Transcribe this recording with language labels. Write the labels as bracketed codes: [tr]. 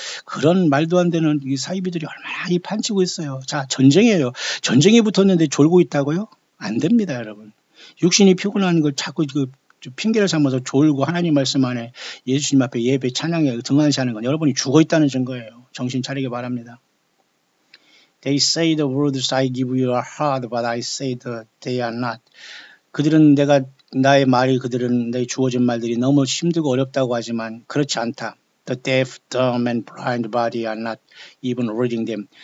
[ko] 그런 말도 안 되는 이 사이비들이 얼마나 판치고 있어요. 자, 전쟁이에요. 전쟁이 붙었는데 졸고 있다고요? 안 됩니다, 여러분. 육신이 피곤한 걸 자꾸 핑계를 삼아서 졸고 하나님 말씀 안에 예수님 앞에 예배 찬양에 등한시하는 건 여러분이 죽어 있다는 증거예요. 정신 차리기 바랍니다. [en] They say the words I give you are hard, but I say that they are not. [ko] 나의 말이 그들은 내 주어진 말들이 너무 힘들고 어렵다고 하지만 그렇지 않다. [en] The deaf, dumb, and blind body are not even reading them.